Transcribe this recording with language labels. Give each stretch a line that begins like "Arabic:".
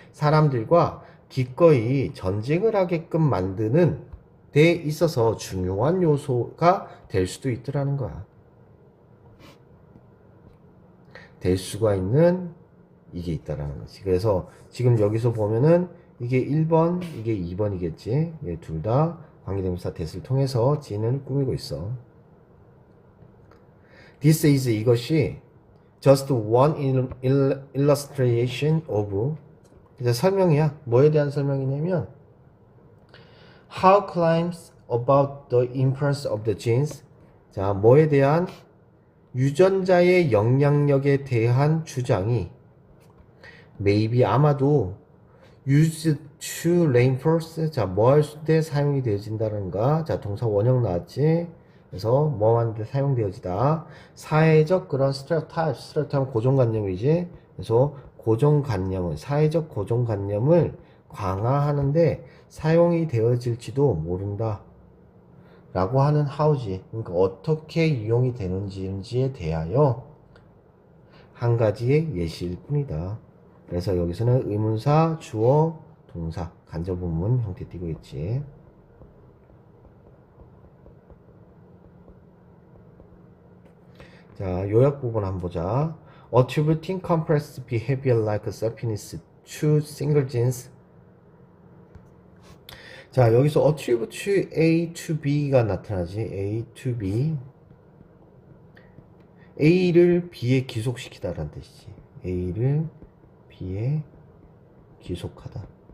Korean: 사람들과 기꺼이 전쟁을 하게끔 만드는 데 있어서 중요한 요소가 될 수도 있더라는 거야. 될 수가 있는 이게 있다라는 거지. 그래서 지금 여기서 보면은 이게 1번, 이게 2번이겠지. 예, 둘 다 관계대명사 that을 통해서 지는 꾸미고 있어.
English: This is
Korean: 이것이
English: just one illustration of,
Korean: 이제 설명이야. 뭐에 대한 설명이냐면
English: how claims about the influence of the genes.
Korean: 자, 뭐에 대한 유전자의 영향력에 대한 주장이
English: maybe
Korean: 아마도
English: used to reinforce.
Korean: 자, 뭐 할 때 사용이 되어진다는가? 자, 동사 원형 나왔지? 그래서 뭐 하는데 사용되어지다. 사회적 그런 스테레오타입 고정관념이지. 그래서 고정관념을, 사회적 고정관념을 강화하는데 사용이 되어질지도 모른다 라고 하는 how지. 그러니까 어떻게 이용이 되는지에 대하여 한 가지의 예시일 뿐이다. 그래서 여기서는 의문사, 주어, 동사, 간접문문 형태 띄고 있지. 자, 요약 부분 한번 보자.
English: Attributing compressed behavior like selfishness to single genes.
Korean: 자, 여기서
English: attribute A to B
Korean: 가 나타나지.
English: A to B.
Korean: A를 B에 기속시키다라는 뜻이지. A를 B에 기속하다.